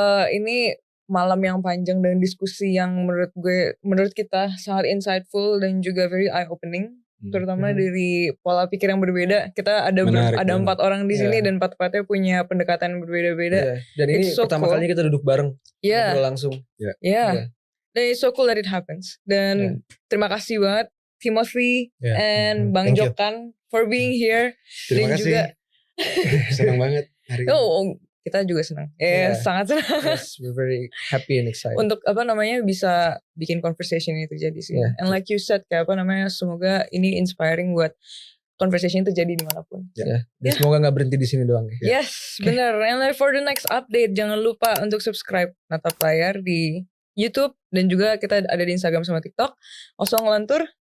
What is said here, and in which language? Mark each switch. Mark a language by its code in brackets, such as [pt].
[id] ini malam yang panjang dan diskusi yang menurut kita sangat insightful dan juga [en] very eye opening. [id] Terutama dari pola pikir yang berbeda. Kita ada 4 orang di sini dan 4-4nya punya pendekatan yang berbeda-beda. Dan ini pertama kalinya kita duduk bareng. Ngobrol langsung. Dan [en] it's so cool that it happens. [id] Dan terima kasih banget Timothy and Bang Jokan [en] for being here. [id] Terima kasih. Senang banget hari ini. Kita juga senang. Sangat senang. [en] Yes, we're very happy and excited. [id] Untuk bisa bikin conversation ini terjadi sih. [en] And like you said, [id] semoga ini inspiring buat conversation terjadi dimanapun. Dan semoga gak berhenti di sini doang. Yes, benar. [en] And like for the next update, [id] jangan lupa untuk subscribe Natap Layar di YouTube dan juga kita ada di Instagram sama TikTok. Osong Ngelantur.